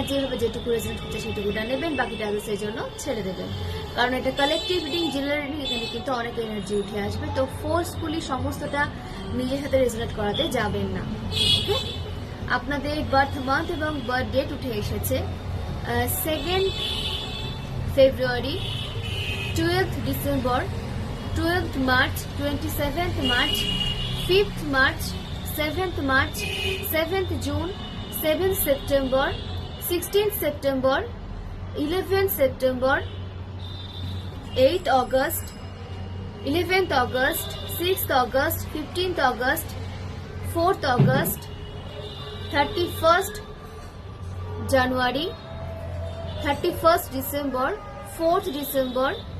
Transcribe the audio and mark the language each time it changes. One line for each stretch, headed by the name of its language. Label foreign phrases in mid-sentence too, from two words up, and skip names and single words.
Bangla: যেভাবে যেটুকু রেজোনেট হচ্ছে সেটুকুটা নেবেন, বাকিটা আদার্সের জন্য ছেড়ে দেবেন। কারণ এটা
English: collective reading, general reading,
Bangla: এখানে কিন্তু অনেক এনার্জি উঠে আসবে। তো ফোর্সফুলি সমস্তটা নিজের সাথে রেজোনেট করাতে যাবেন না। ওকে, আপনাদের
English: birth month
Bangla: এবং
English: birth date
Bangla: উঠে এসেছে
English: 2nd February, 12th December, 12th March, 27th March, 5th March, 7th March, 7th June, 7th September, 16th September, 11th September, 8th August, 11th August, 6th August, 15th August, 4th August, 31st January, 31st December, 4th December,